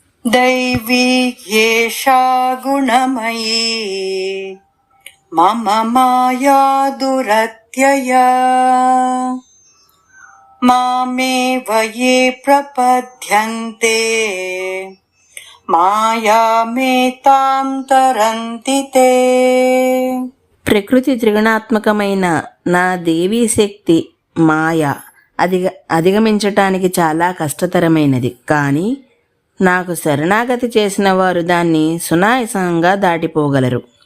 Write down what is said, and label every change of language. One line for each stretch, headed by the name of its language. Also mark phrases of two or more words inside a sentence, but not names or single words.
Sanskrit: दैवी एषा गुणमयी मम माया दुरत्यया मामेव ये प्रपद्यन्ते మాయామేతాం తరంతి తే.
Telugu: ప్రకృతి త్రిగుణాత్మకమైన నా దేవీ శక్తి మాయ అధిగమించటానికి చాలా కష్టతరమైనది. కానీ నాకు శరణాగతి చేసిన వారు దాన్ని సునాయాసంగా దాటిపోగలరు.